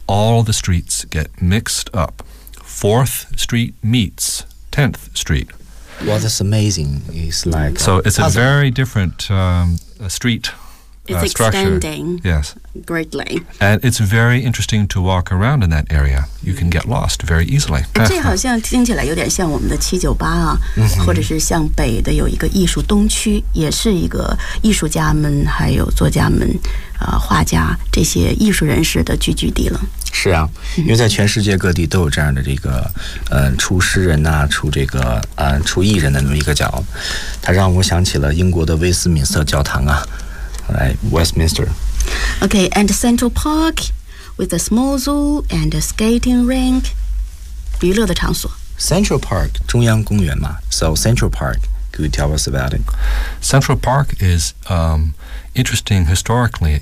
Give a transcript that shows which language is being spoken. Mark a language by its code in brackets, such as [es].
[en] All the streets get mixed up. Fourth Street meets 10th Street. Well, that's amazing. It's like so it's a very different street. It's extending yes. greatly. And it's very interesting to walk around in that area. You can get lost very easily. [zh] 这好像听起来有点像我们的七九八啊、mm-hmm. 或者是像北的有一个艺术东区也是一个艺术家们还有作家们、画家这些艺术人士的聚居地了。是啊因为在全世界各地都有这样的这个出诗人啊出这个出艺人的那么一个角。它让我想起了英国的威斯敏瑟教堂啊。 [en] Right, Westminster. Okay, and Central Park with a small zoo and a skating rink. [zh] 娱乐的场所 [en] Central Park, [zh] 中央公园嘛 [en] So Central Park, could you tell us about it? Central Park is interesting historically.